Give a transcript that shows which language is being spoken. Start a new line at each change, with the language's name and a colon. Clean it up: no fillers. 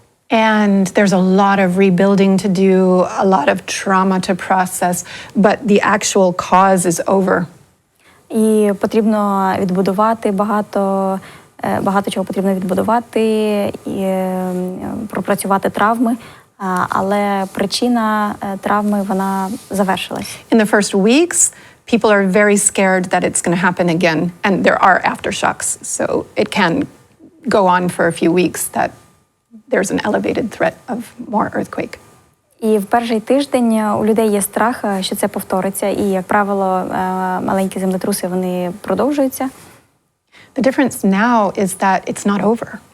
English: And there's a lot of rebuilding to do, a lot of trauma to process, but the actual cause is over.
Ukrainian: І потрібно відбудувати багато чого потрібно відбудувати, і пропрацювати травми, але причина травми, вона завершилась.
English: In the first weeks, people are very scared that it's going to happen again, and there are aftershocks, so it can go on for a few weeks that there's an elevated threat of more earthquake.
Ukrainian: І в перший тиждень у людей є страх, що це повториться, і, як правило, маленькі землетруси, вони продовжуються.
English: The difference now is that it's not over.